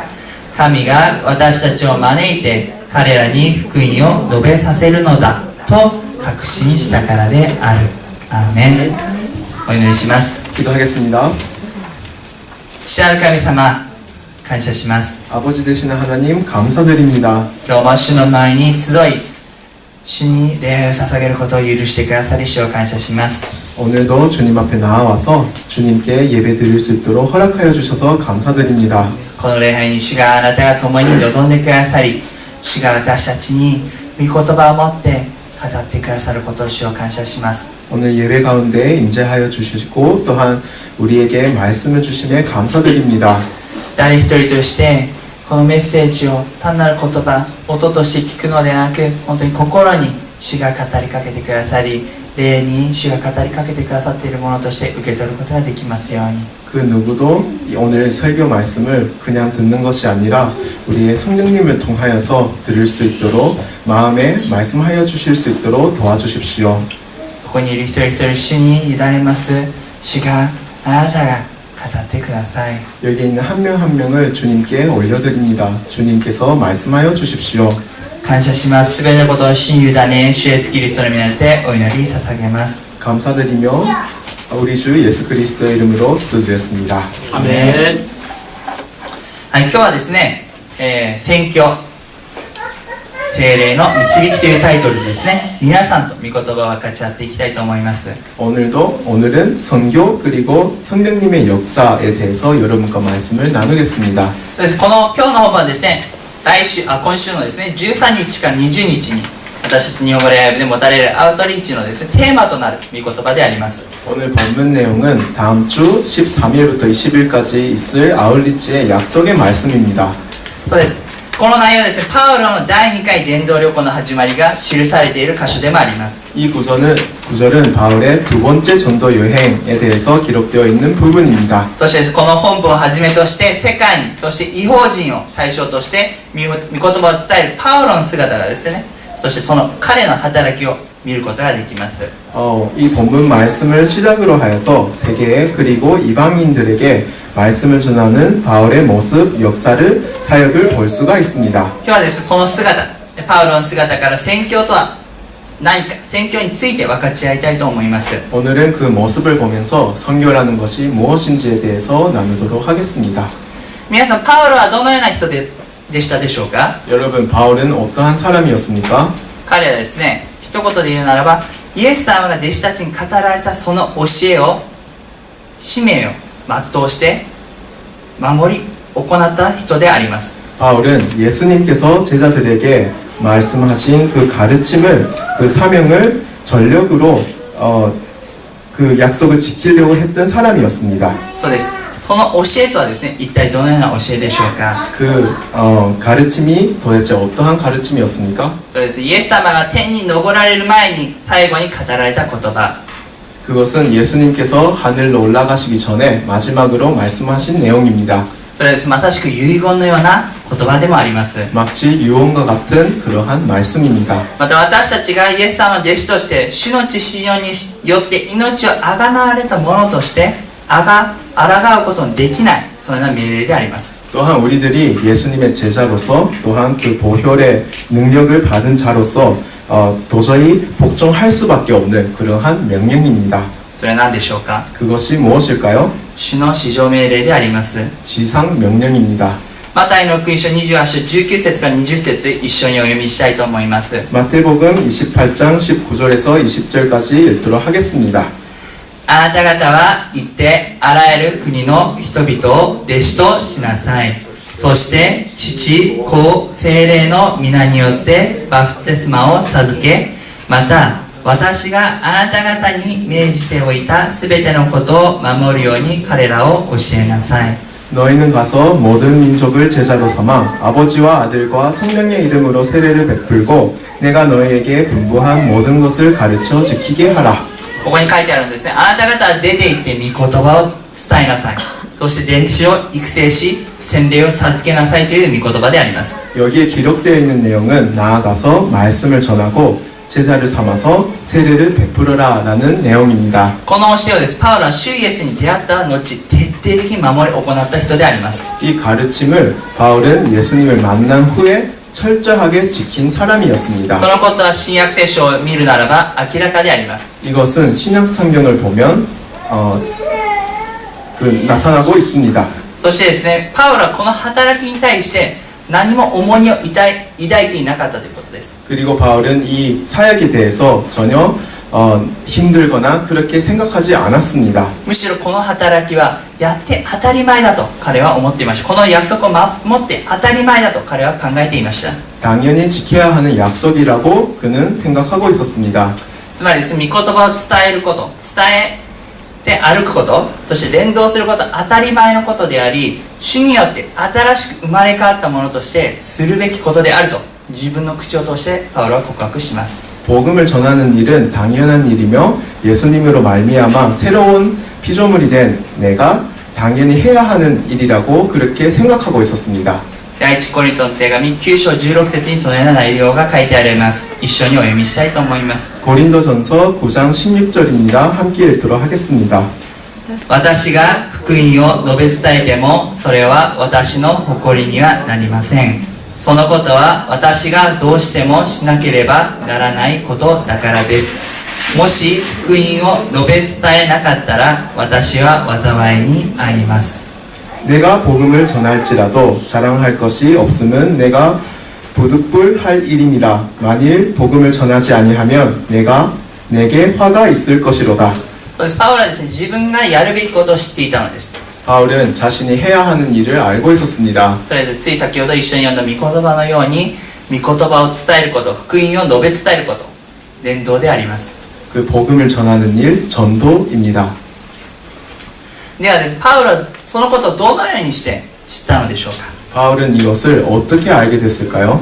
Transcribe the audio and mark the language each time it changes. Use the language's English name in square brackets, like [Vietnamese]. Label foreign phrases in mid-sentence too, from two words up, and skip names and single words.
[Japanese] 神が私たちを招いて彼らに福音を述べさせるのだと確信したからである。アーメン。お祈りします。 [Korean] 기도하겠습니다. [Japanese] 父なる神様、感謝します。 [Korean] 아버지 되시는 하나님 감사드립니다. [Japanese] 今日も主の前に集い、主に礼拝を捧げることを許してくださり、主を感謝します。 [Korean] 오늘도 주님 앞에 나와서 주님께 예배드릴 수 있도록 허락하여 주셔서 감사드립니다. [Japanese] この礼拝に主があなたが共に臨んでくださり、主が私たちに御言葉を持って語ってくださることを主を感謝します。 [Korean] 오늘 예배 가운데 임재하여 주시고 또한 우리에게 말씀을 주심에 감사드립니다. [Japanese] 誰一人としてこのメッセージを単なる言葉、音として聞くのではなく、本当に心に主が語りかけてくださり、霊に主が語りかけてくださっているものとして受け取ることができますように。 [Korean] 그 누구도 오늘 설교 말씀을 그냥 듣는 것이 아니라 우리의 성령님을 통하여서 들을 수 있도록 마음에 말씀하여 주실 수 있도록 도와주십시오. [Japanese] ここにいる一人一人主に委ねます。主があなたが語ってください。 [Korean] 여기 있는 한 명 한 명을 주님께 올려드립니다. 주님께서 말씀하여 주십시오. [Japanese] 感謝します。すべてのことを主に委ね、主イエスキリストの皆によってお祈り捧げます。 [Korean] 감사드리며 우리 주 예수 그리스도의 이름으로 기도드렸습니다. 아멘. [Japanese] はい、今日はですね、宣教聖霊の導きというタイトルでですね、皆さんと御言葉を分かち合っていきたいと思います。 [Korean] 오늘은 선교 그리고 성령님의 역사에 대해서 여러분과 말씀을 나누겠습니다. [Japanese] そうです。この今日の本番ですね、今週のですね、13日から20日に私たち日本語礼拝部で持たれるアウトリーチのですね、テーマとなる御言葉であります。 [Korean] 오늘 본문 내용은 다음 주 13일부터 20일까지 있을 아울리치의 약속의 말씀입니다. [Japanese] そうです。この内容はですね、パウロの第2回伝道旅行の始まりが記されている箇所でもあります。 [Korean] 이 구절은 바울의 두 번째 전도 여행에 대해서 기록되어 있는 부분입니다. [Japanese] そしてこの本文をはじめとして世界に、そして異邦人を対象として御言葉を伝えるパウロの姿がですね、そしてその彼の働きを見ることができます。 [Korean] 이 본문 말씀을 시작으로 하여서 세계에 그리고 이방인들에게 말씀을 전하는 바울의 모습, 역사를, 사역을 볼 수가 있습니다. [Japanese] 今日はですね、その姿、パウロの姿から宣教とは何か、宣教について分かち合いたいと思います。 [Korean] 오늘은 그 모습을 보면서 선교라는 것이 무엇인지에 대해서 나누도록 하겠습니다. [Japanese] 皆さん、パウロはどのような人でしたでしょうか？ [Korean] 여러분, 바울은 어떠한 사람이었습니까? [Japanese] 彼はですね、一言で言うならば、イエス様が弟子たちに語られたその教えを、使命を全うして守り行った人であります。 [Korean] 바울은 예수님께서 제자들에게 말씀하신 그 가르침을, 그 사명을 전력으로 그 약속을 지키려고 했던 사람이었습니다. [Japanese] そうです。その教えとはですね、一体どのような教えでしょうか？ [Korean] 그 가르침이 도대체 어떠한 가르침이었습니까? [Japanese] そうです。イエス様が天に昇られる前に最後に語られた言葉。 [Korean] 그것은 예수님께서 하늘로 올라가시기 전에 마지막으로 말씀하신 내용입니다. [Japanese] それです。まさしく遺言のような言葉でもあります。 [Korean] 마치 유언과 같은 그러한 말씀입니다. [Japanese] また私たちがイエス様の弟子として主の血潮によって命をあがなわれたものとして抗うことのできない、そんな命令であります。 [Korean] 또한 우리들이 예수님의 제자로서 또한 그 보혈의 능력을 받은 자로서 도저히 복종할 수밖에 없는 그러한 명령입니다. [Japanese] それは何でしょうか。 [Korean] 그것이 무엇일까요? [Japanese] 主の至上命令であります。 [Korean] 지상 명령입니다. [Japanese] マタイの福音書28章19節から20節一緒にお読みしたいと思います。 [Korean] 마태복음 28장 19절에서 20절까지 읽도록 하겠습니다. [Japanese] あなた方は行ってあらゆる国の人々を弟子としなさい。そして父、子、聖霊の皆によってバプテスマを授け、また私があなた方に命じておいたすべてのことを守るように彼らを教えなさい。 [Korean] 너희는 가서 모든 민족을 제자로 삼아 아버지와 아들과 성령의 이름으로 세례를 베풀고 내가 너희에게 분부한 모든 것을 가르쳐 지키게 하라. [Japanese] ここに書いてあるんですね。あなた方は出て行って御言葉を伝えなさい。そして弟子を育成し洗礼を授けなさいという御言葉であります。 [Korean] 여기에 기록되어 있는 내용은 나아가서 말씀을 전하고 제자를 삼아서 세례를 베풀어라 라는 내용입니다. [Japanese] この教えをです。パウロは主イエスに出会った後徹底的に守り行った人であります。 [Korean] 이 가르침을 바울은 예수님을 만난 후에 철저하게 지킨 사람이었습니다. [Japanese] そのことは新約聖書を見るならば明らかであります。 [Korean] 이것은 신약 성경을 보면 나타나고 있습니다. [Japanese] そしてですね、パウロはこの働きに対して何も重荷を抱いていなかったということです。 [Korean] 그리고 바울은 이 사역에 대해서 전혀 힘들거나 그렇게 생각하지 않았습니다. [Japanese] むしろこの働きはやって当たり前だと彼は思っていました。この約束を守って当たり前だと彼は考えていました。 [Korean] 당연히 지켜야 하는 약속이라고 그는 생각하고 있었습니다. [Japanese] つまりですね、御言葉を伝えること、伝えて歩くこと、そして伝道することは当たり前のことであり、主によって新しく生まれ変わったものとしてするべきことであると自分の口を通してパウロは告白します。 [Korean] 복음을 전하는 일은 당연한 일이며 예수님으로 말미암아 새로운 피조물이 된 내가 당연히 해야 하는 일이라고 그렇게 생각하고 있었습니다. [Japanese] 第一コリントの手紙9章16節にそのような内容が書いてあります。一緒にお読みしたいと思います。 [Korean] 고린도전서 9장 16절입니다. 함께 읽도록 하겠습니다. [Japanese] 私が福音を述べ伝えてもそれは私の誇りにはなりません。そのことは私がどうしてもしなければならないことだからです。もし福音を述べ伝えなかったら私は災いに遭います。 [Korean] 내가 복음을 전할지라도 자랑할 것이 없음은 내가 부득불할 일임이라. 만일 복음을 전하지 아니하면 내게 화가 있을 것이로다. [Japanese] そうです。パウロはですね、自分がやるべきことを知っていたのです。 [Korean] 바울은 자신이 해야 하는 일을 알고 있었습니다. [Japanese] それでつい先ほど一緒に読んだ御言葉のように御言葉を伝えること、福音を述べ伝えること、伝道であります。 [Korean] 그 복음을 전하는 일, 전도입니다. [Japanese] ではです、パウロはそのことをどのようにして知ったのでしょうか。 [Korean] 바울은 이것을 어떻게 알게 됐을까요?